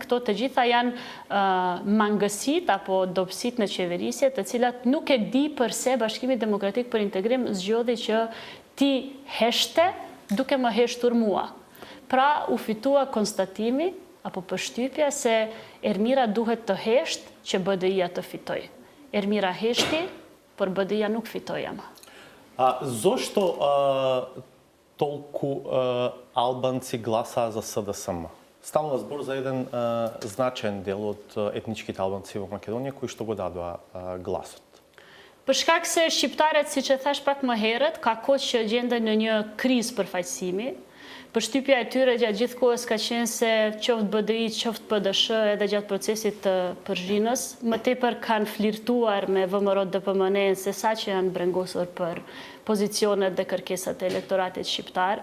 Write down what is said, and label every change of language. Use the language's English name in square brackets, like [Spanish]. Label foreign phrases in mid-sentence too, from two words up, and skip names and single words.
[Albanian] Këto të gjitha janë mangësit apo dobësit në qeverisje, të cilat nuk e di përse Bashkimi Demokratik për Integrim zgjodhi që ti heshte duke më heshtur mua. Pra u fitua konstatimi apo përshtypja se Ermira duhet të hesht që BDI-ja të fitoj. Ermira heshti, por BDI-ja nuk fitoi ama. [Macedonian] Zašto толку албанци гласаа за СДСМ? Станува збор за еден значаен дел од етничките албанци во Македонија кои што го дадоа гласот. [Albanian] Për shkak se shqiptarët, siç e thash pak më herët, ka kohë që gjenden në një krizë përfaqësimi. Përshtypja e tyre gjatë gjithë kohës ka qenë se qoftë BDI, qoftë PDSH edhe gjatë procesit të përzhinës, më tepër kanë flirtuar me VMRO-DPMN se sa që janë brengosur për pozicionet dhe kërkesat e elektoratit shqiptar.